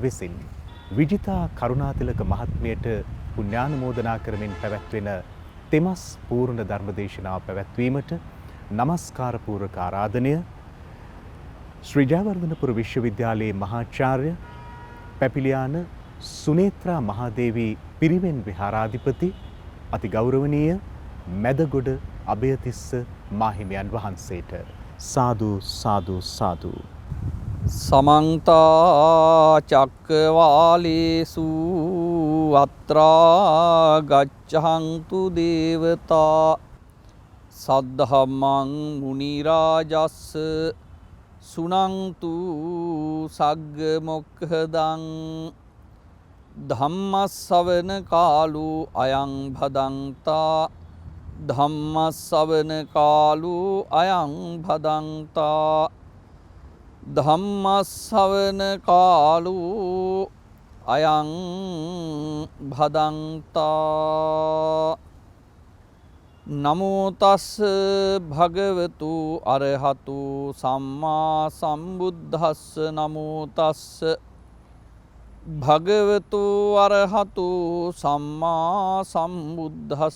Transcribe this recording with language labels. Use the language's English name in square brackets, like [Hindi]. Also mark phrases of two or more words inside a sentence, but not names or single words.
[Sinhala] විසින් විජිතා කරුණාතිලක මහත්මියට පුණ්‍යානුමෝදනා කරමින් පැවැත්වෙන තෙමස් පූර්ණ ධර්මදේශනාව පැවැත්වීමට නමස්කාර පූර්වක ආරාධනය ශ්‍රී ජයවර්ධනපුර විශ්වවිද්‍යාලයේ මහාචාර්ය පැපිලියාන සුනේත්‍රා මහාදේවී පිරිවෙන් විහාරාධිපති අති ගෞරවනීය මැදගොඩ අභයතිස්ස මාහිමියන් වහන්සේට සාදු සාදු සාදු. [Pali] समन्त चक्रवालेषु अत्रा गच्छन्तु देवता सद्धम्मं मुनिराजस् सुनन्तु सग्ग मोक्खदं धम्मස්සවන කාලෝ අයං භදන්තා ධම්මස්සවන කාලෝ අයං භදන්තා ධම්මස්සවන කාලෝ අයං භදන්තා. නමෝ තස් භගවතු අරහතු සම්මා සම්බුද්දස්ස. නමෝ තස් භගවතු අරහතු සම්මා සම්බුද්දස්ස.